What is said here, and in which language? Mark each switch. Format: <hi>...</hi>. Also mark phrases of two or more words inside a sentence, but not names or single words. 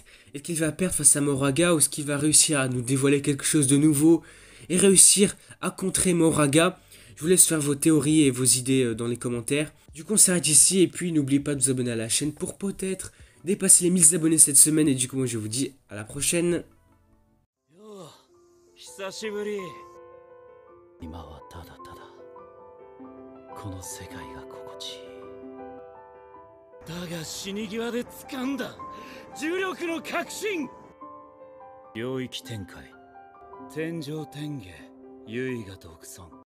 <fr>Est-ce qu'il va perdre face à Moraga ou est-ce qu'il va réussir à nous dévoiler quelque chose de nouveau et réussir à contrer Moraga? Je vous laisse faire vos théories et vos idées dans les commentaires. Du coup on s'arrête ici et puis n'oubliez pas de vous abonner à la chaîne pour peut-être dépasser les 1000 abonnés cette semaine. Et du coup moi je vous dis à la prochaine.</fr> <ja>久しぶり。今はただただこの世界が心地いい。だが死に際で掴んだ重力の確信。領域展開天上天下優位が独尊。</ja>